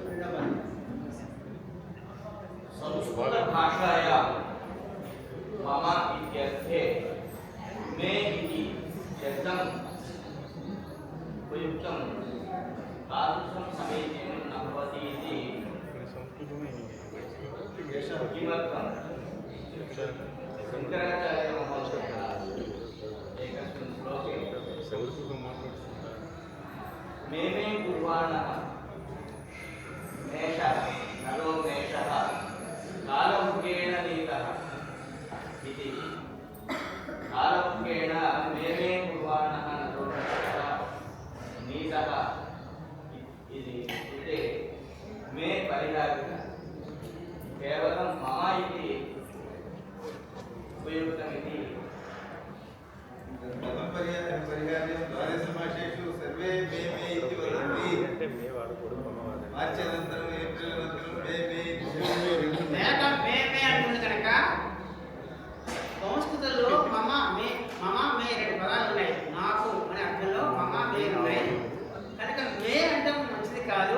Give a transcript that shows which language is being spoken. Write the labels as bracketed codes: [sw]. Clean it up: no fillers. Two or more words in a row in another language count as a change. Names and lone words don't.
[sa] సంస్కృత భాషాయా మమ ఇత్యర్థే మే ఇతి శబ్దం ఉపయుక్తం తాదృశం సమీచీనం న భవతి ఇతి కిమర్థం శంకరాచార్య మహోదయः एकस्मिन् श्लोके मे मे कुर्वाणः मेषः नरो मेषः कालमुखेन नीतः इति कालमुखेन मे मे कुर्वाणः नरो मेषः नीतः इति कृते मे परिहारः केवलं मम इति उपयुक्तमिति परिहार्यं द्वादशमासेषु सर्वे मे मे इति वदन्ति మార్చనంతరం ఏప్రిల్ అనంతరం మే మే [te] మేక మే మే అంటుంది కనుక సంస్కృతంలో మమ మే రెండు పదాలు ఉన్నాయి. నాకు అనే అర్థంలో మమ మే ఉన్నాయి కనుక మే అంటే మంచిది కాదు.